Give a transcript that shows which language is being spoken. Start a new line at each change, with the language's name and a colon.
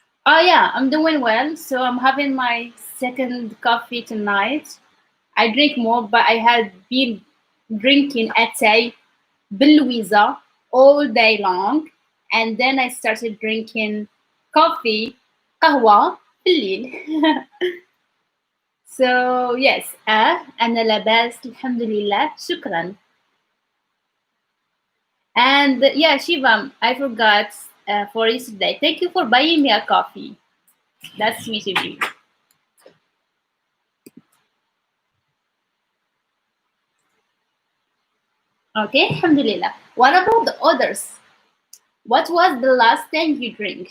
English: Oh yeah, I'm doing well. So I'm having my second coffee tonight. I drink more, but I had been drinking Atay Louisa all day long. And then I started drinking coffee,
Arabic: قهوة بالليل.
English: So yes,
Arabic: أنا لاباس الحمد لله شكرا.
English: And yeah, Shivam, I forgot for yesterday. Thank you for buying me a coffee. That's sweet of you. Okay, alhamdulillah. What about the others? What was the last thing you drink?